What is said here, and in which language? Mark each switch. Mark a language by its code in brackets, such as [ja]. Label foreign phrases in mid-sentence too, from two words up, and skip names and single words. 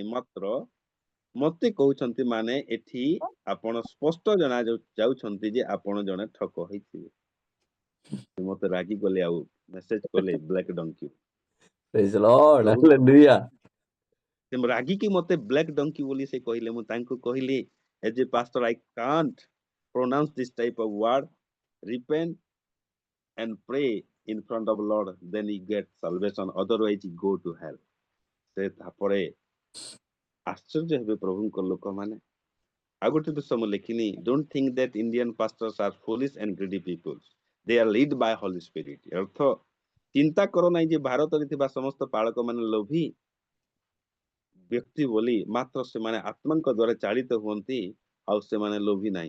[or] ମାତ୍ର ମତେ କହୁଛନ୍ତି, ମାନେ ଏଠି ଆପଣ ସ୍ପଷ୍ଟ ଜଣା ଯାଉଛନ୍ତି ଯେ ଆପଣ ଜଣେ ଠକ ହେଇଥିବେ। ମତେ ରାଗି ଗଲେ, ଆଉ ମେସେଜ କଲେ [en] black donkey. Praise the Lord. [or] ପ୍ରଭୁ [en] Hallelujah. [or] ସେ ରାଗିକି ମତେ [en] black donkey [or] ବୋଲି ସେ କହିଲେ। ମୁଁ ତାଙ୍କୁ କହିଲି, [en] as a pastor I can't pronounce this type of word, repent and pray in front of Lord, then you get salvation, otherwise you go to hell. [or] ସେ ତାପରେ ଆଶ୍ଚର୍ଯ୍ୟ ହେବେ ପ୍ରଭୁଙ୍କ ଲୋକମାନେ, ଆଉ ଗୋଟେ ଦୃଶ୍ୟ ମୁଁ ଲେଖିନି, [en] don't think that Indian pastors are foolish and greedy peoples, they are led by Holy Spirit. [or] ଅର୍ଥ, ଚିନ୍ତା କର ନାହିଁ ଯେ ଭାରତରେ ଥିବା ସମସ୍ତ ପାଳକ ମାନେ ଲୋଭୀ ବ୍ୟକ୍ତି ବୋଲି, ମାତ୍ର ସେମାନେ ଆତ୍ମାଙ୍କ ଦ୍ୱାରା ଚାଳିତ ହୁଅନ୍ତି, ଆଉ ସେମାନେ ଲୋଭୀ ନାହିଁ।